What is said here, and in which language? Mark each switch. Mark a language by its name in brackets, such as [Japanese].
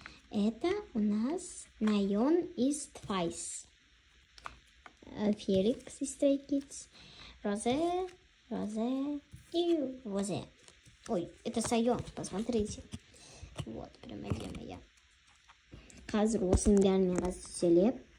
[Russian] Это у нас Найон из Twice. Феликс из Stray Kids. Розе и Розе. Ой, это Сайон, посмотрите. Вот, прямо я. [Kazakh] Қазір осының бәріне разделеп.